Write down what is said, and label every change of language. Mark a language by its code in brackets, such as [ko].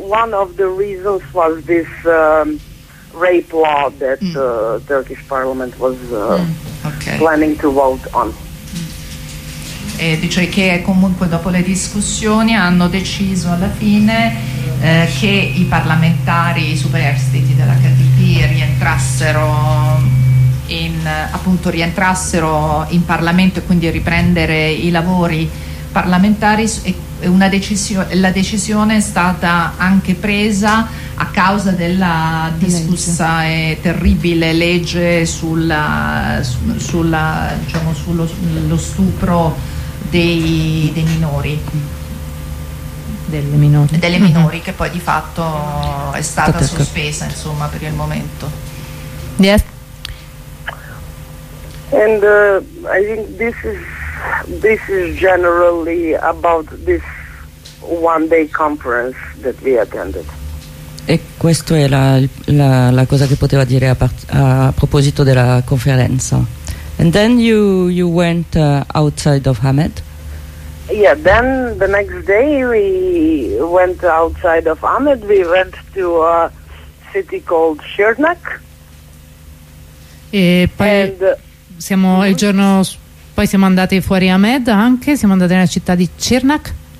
[en] One of the reasons was this rape law that the Turkish parliament was planning to vote on. [it] E dice che comunque dopo le discussioni hanno deciso alla fine che i parlamentari, i superstiti dell'HDP rientrassero in Parlamento, e quindi riprendere i lavori parlamentari. E la decisione è stata anche presa a causa della discussa e terribile legge sullo stupro dei minori, delle minori che poi di fatto è stata sospesa, insomma, per il momento. [en] Yes. And I think this is generally about this one day conference that we attended. [it] E questo era la cosa che poteva dire a proposito della conferenza. [en] And then you went outside of Hamed. Yeah, then the next day we went outside of Ahmed. We went to a city called Şırnak. [it] E poi siamo andati fuori Ahmed anche, siamo andati nella città di Şırnak.